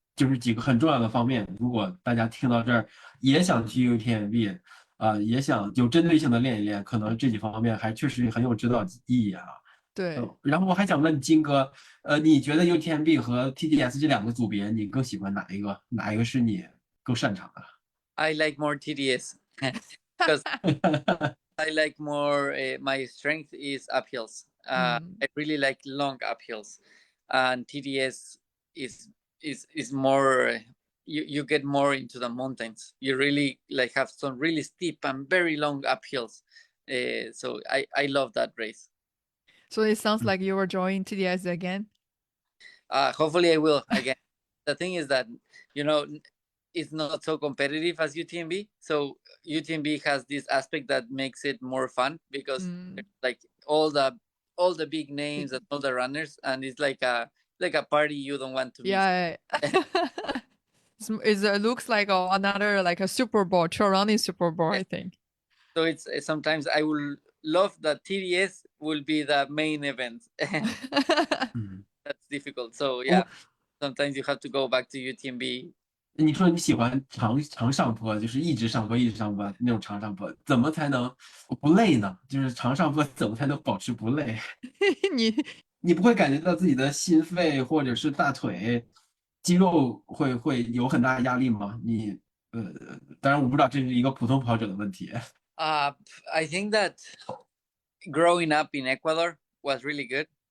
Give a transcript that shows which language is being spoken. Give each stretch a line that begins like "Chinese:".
Chinese: 就是几个很重要的方面，如果大家听到这儿也想去 UTMB 也想有针对性的练一练，可能这几方面还确实很有指导意义啊。对，然后我还想问金哥，你觉得 UTMB 和 TDS 这两个组别，你更喜欢哪一个？哪一个是你更擅长的
English: ？I like more TDS because I like more. My strength is uphills. I really like long uphills, and TDS is more. You get more into the mountains. You really like have some really steep and very long uphills. So I love that race. So it sounds like you were joining TDS again. Hopefully I will again. The thing is that, it's not so competitive as UTMB. So UTMB has this aspect that makes it more fun because like all the big names and all the runners, and it's like a party you don't want to miss. Yeah. It looks like another like a Super Bowl, trail running Super Bowl, I think. So it's sometimes I will love that TDS will be the main event. That's difficult. So yeah, sometimes you have to go back to UTMB.
Chinese: 你说你喜欢长上坡，就是一直上坡一直上坡那种长上坡，怎么才能不累呢？就是长上坡怎么才能保持不累？你你不会感觉到自己的心肺或者是大腿肌肉会有很大压力吗？呃，当然我不知道这是一个普通跑者的问题。
English: I think that growing up in Ecuador was really good.